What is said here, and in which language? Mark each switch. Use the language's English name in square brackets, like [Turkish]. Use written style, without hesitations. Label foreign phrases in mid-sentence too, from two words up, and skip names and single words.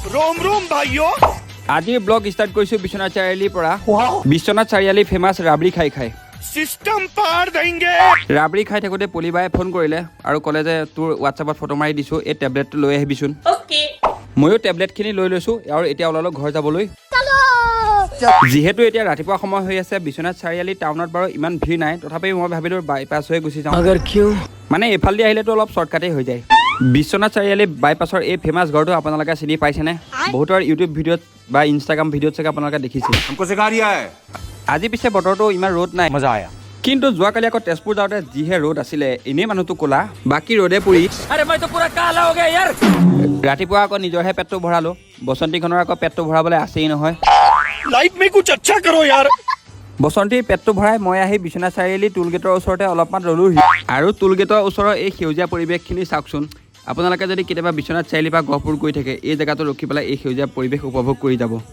[Hindi] रोम रोम भाइयों [Assamese] আজিৰ ব্লগ ষ্টাৰ্ট কৰিছো বিশ্বনাথ চাৰিআলিৰ পৰা বিশ্বনাথ চাৰিআলি ফেমাছ ৰাবৰি খাই [Hindi] सिस्टम पार देंगे [Assamese] ৰাবৰি খাই থাকোঁতে পলিবাই ফোন কৰিলে আৰু ক'লে যে তোৰ হোৱাটছআপত ফটো মাৰি দিছোঁ এই টেবলেটটো লৈ আহিবিচোন ময়ো টেবলেটখিনি লৈ লৈছোঁ আৰু এতিয়া ওলালোঁ ঘৰ যাবলৈ যিহেতু এতিয়া ৰাতিপুৱা সময় হৈ আছে বিশ্বনাথ চাৰিআলি টাউনত বাৰু ইমান ভিৰ নাই তথাপি মই ভাবিলোঁ বাইপাছ হৈ গুচি যাওঁ মানে এইফালেদি আহিলেতো অলপ শ্বৰ্টকাটেই হৈ যায় বিশ্বনাথ চাৰিআলি বাইপাছৰ এই ফেমাছ ঘৰটো আপোনালোকে চিনি পাইছেনে বহুতৰ ইউটিউব ভিডিঅ'ত বা ইনষ্টাগ্ৰাম ভিডিঅ'ত চাগে আপোনালোকে দেখিছে আজি পিছে বতৰটো ইমান ৰ'দ নাই [Hindi] मजा आया [Assamese] কিন্তু যোৱাকালি আকৌ তেজপুৰ যাওঁতে যিহে ৰ'দ আছিলে এনেই মানুহটো ক'লা বাকী ৰ'দে পৰি ৰাতিপুৱা আকৌ নিজৰহে পেটটো ভৰালোঁ বসন্তীখনৰ আকৌ পেটটো ভৰাবলৈ আছেই নহয় [Hindi] लाइफ में कुछ अच्छा करो यार [Assamese] বসন্তীৰ পেটটো ভৰাই মই আহি বিশ্বনাথ চাৰিআলি [English] toll gate [Assamese] ওচৰতে অলপমান ৰ'লোহি আৰু [English] toll gate [Assamese] ওচৰৰ এই সেউজীয়া পৰিৱেশখিনি চাওকচোন আপোনালোকে যদি কেতিয়াবা বিশ্বনাথ চাৰিআলিৰ পৰা গহপুৰ গৈ থাকে এই জেগাটো ৰখি পেলাই এই সেউজীয়া পৰিৱেশ উপভোগ কৰি যাব